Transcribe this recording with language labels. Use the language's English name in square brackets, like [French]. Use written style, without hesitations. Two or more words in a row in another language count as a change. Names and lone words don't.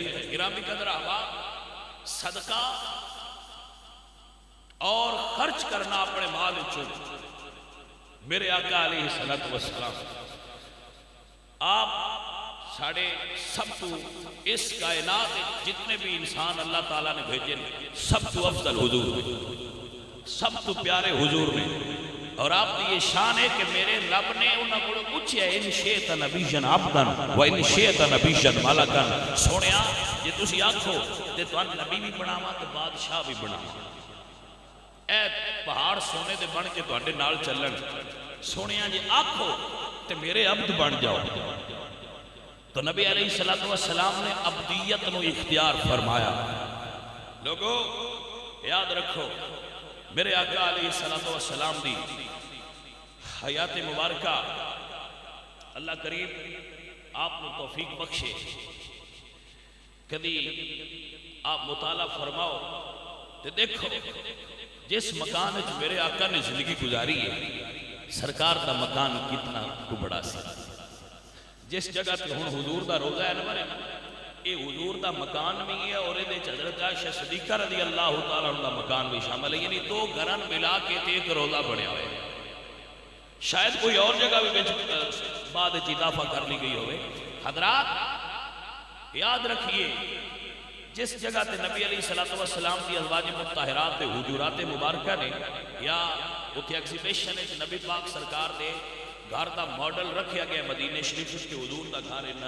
[Urdu] گرامی قدر احباب، صدقہ اور خرچ کرنا اپنے مال چو، میرے آقا علیہ السلام آپ ساڑھے سب تو اس کائنات جتنے بھی انسان اللہ تعالیٰ نے بھیجے سب تو افضل حضور، سب تو پیارے حضور نے، اور آپ کی یہ شان ہے کہ میرے رب نے انہوں کو پوچھا [Arabic] ان شئت نبیًا عبدًا و ان شئت نبیًا ملکًا، [Punjabi] سونیا جے تسی آکھو تے تواں نبی بھی بناواں تے بادشاہ بھی بناواں، اے پہاڑ سونے دے بن کے تواڈے نال چلن، سونیا جے آکھو تے میرے عبد بن جاؤ، تو نبی علیہ السلام نے عبدیت نو اختیار فرمایا۔ لوگو یاد رکھو میرے آقا علیہ السلام دی حیات مبارکہ اللہ کریم آپ نے توفیق بخشے، کدی آپ مطالعہ فرماؤ تے دیکھو جس مکان وچ میرے آقا نے زندگی گزاری ہے، سرکار دا مکان کتنا کو بڑا سی، جس جگہ تے ہن حضور دا روضہ انور ہے، اے حضور دا مکان بھی ہے اور دے حضرت عائشہ صدیقہ رضی اللہ تعالیٰ عنہ دا مکان بھی شامل ہے، یعنی دو گھران ملا کے ایک روضہ بنیا ہوئے، شاید کوئی اور جگہ بھی بعد اضافہ کر لی گئی ہوئے۔ حضرات یاد رکھیے جس جگہ تے نبی علیہ السلام دی ازواج مطہرات تے حجورات مبارکہ نے، یا اتھے ایگزیبیشن ہے نبی پاک سرکار دے گھر دا ماڈل رکھیا گیا مدینہ شریف کے حضور دا گھر اینا